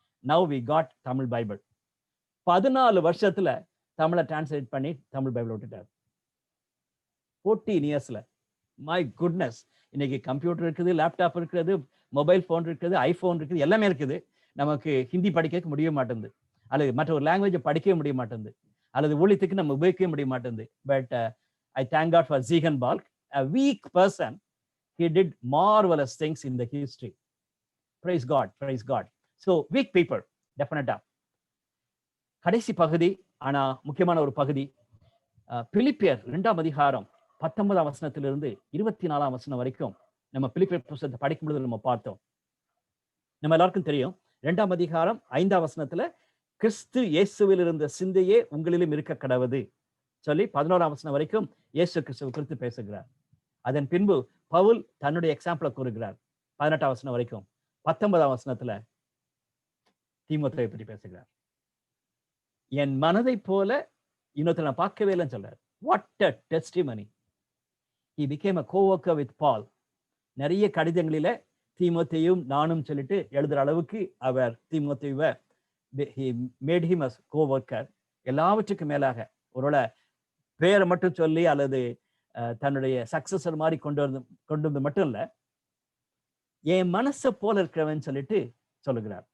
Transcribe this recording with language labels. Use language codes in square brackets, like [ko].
[en] Now we got Tamil Bible. [ta] 14 வருஷத்துல தமிழை translate பண்ணி தமிழ் பைபிள் விட்டுட்டார். 14 இயர்ஸ்ல. [en] My goodness. [ta] இன்னைக்கு கம்ப்யூட்டர் இருக்குது, லேப்டாப் இருக்கிறது, மொபைல் ஃபோன் இருக்குது, ஐஃபோன் இருக்குது, எல்லாமே இருக்குது. நமக்கு ஹிந்தி படிக்க முடிய மாட்டேங்குது, அல்லது மற்ற ஒரு லாங்குவேஜை படிக்கவே முடிய மாட்டேங்குது, அல்லது ஊழியத்துக்கு நம்ம உபயோகிக்கவே முடிய மாட்டேங்குது. [en] But I thank God for Ziegenbalg, a weak person. He did marvelous things in the history. Praise God, praise God. So weak people, definitely. [ta] கடைசி பகுதி, ஆனா முக்கியமான ஒரு பகுதி, பிலிப்பியர் 2ஆம் அதிகாரம் 19ஆம் வசனத்திலிருந்து 24ஆம் வசனம் வரைக்கும் நம்ம பிலிப்பியர் புத்தகத்தை படிக்கும் பொழுது நம்ம பார்த்தோம். நம்ம எல்லாருக்கும் தெரியும் 2ஆம் அதிகாரம் 5ஆம் வசனத்துல கிறிஸ்து இயேசுவில் இருந்த சிந்தையே உங்களிலும் இருக்க கடவுது சொல்லி 11ஆம் வசனம் வரைக்கும் இயேசு கிறிஸ்துவை குறித்து பேசுகிறார். அதன் பின்பு பவுல் தன்னுடைய எக்ஸாம்பிளை கூறுகிறார் 18ஆம் வசனம் வரைக்கும். 19ஆம் வசனத்துல தீமோத்தேயுவை பற்றி பேசுகிறார். என் மனதை போல இன்னொருத்தர் நான் பார்க்கவே இல்லைன்னு சொல்றார். [en] What a testimony. He became a co-worker with Paul. [ta] நிறைய கடிதங்களில தீமோத்தேயும் நானும் சொல்லிட்டு எழுதுற அளவுக்கு அவர் தீமோத்தேயுவை [en] he made him as co-worker. [ta] எல்லாவற்றுக்கும் மேலாக ஒருவேளை பேரை மட்டும் சொல்லி அல்லது தன்னுடைய சக்சஸர் மாதிரி கொண்டு வந்து மட்டும் இல்ல, என் மனசை போல இருக்கிறவன் சொல்லிட்டு சொல்லுகிறார்.